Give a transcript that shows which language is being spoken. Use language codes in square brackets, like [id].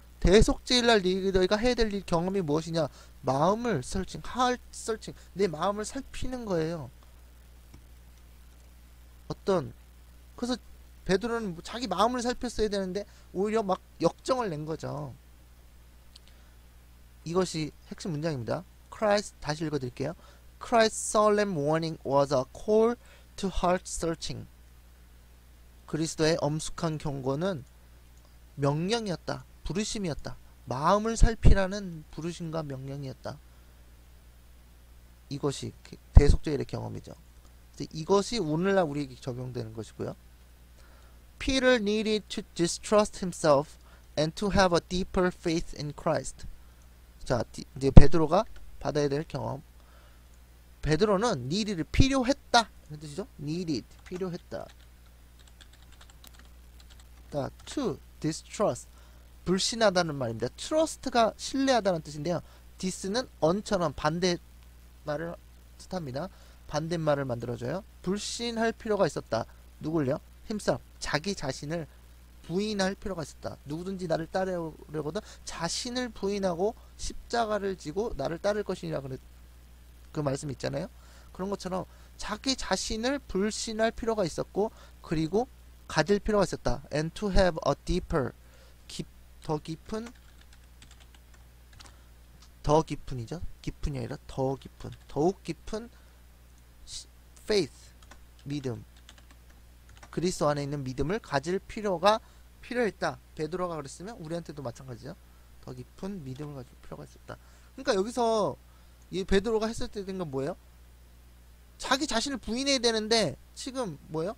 [ko] 대속죄일날 너희가 해야 될 일, 경험이 무엇이냐? 마음을 설칭, [en] heart searching, [ko] 내 마음을 살피는 거예요. 그래서 베드로는 자기 마음을 살폈어야 되는데 오히려 막 역정을 낸 거죠. 이것이 핵심 문장입니다. Christ, 다시 읽어드릴게요. [en] Christ's solemn warning was a call to heart searching. [ko] 그리스도의 엄숙한 경고는 명령이었다. 부르심이었다. 마음을 살피라는 부르심과 명령이었다. 이것이 대속죄일의 경험이죠. 이것이 오늘날 우리에게 적용되는 것이고요. [en] Peter needed to distrust himself and to have a deeper faith in Christ. [ko] 자, 이제 베드로가 받아야 될 경험. 베드로는 needed 필요했다 이런 뜻이죠. needed 필요했다. [en] to distrust [ko] 불신하다는 말입니다. trust가 신뢰하다는 뜻인데요. dis는 on처럼 반대말을 뜻합니다. 반대말을 만들어줘요. 불신할 필요가 있었다. 누굴요? himself 자기 자신을 부인할 필요가 있었다. 누구든지 나를 따르려거든 자신을 부인하고 십자가를 지고 나를 따를 것이라 그 말씀 있잖아요. 그런 것처럼 자기 자신을 불신할 필요가 있었고 그리고 가질 필요가 있었다. [en] and to have a deeper [ko] 더 깊은이죠. 깊은이 아니라 더 깊은 더욱 깊은 faith 믿음 그리스도 안에 있는 믿음을 가질 필요가 필요했다. 베드로가 그랬으면 우리한테도 마찬가지죠. 더 깊은 믿음을 가질 필요가 있었다. 그러니까 여기서 이 베드로가 했을 때 된 건 뭐예요? 자기 자신을 부인해야 되는데 지금 뭐예요?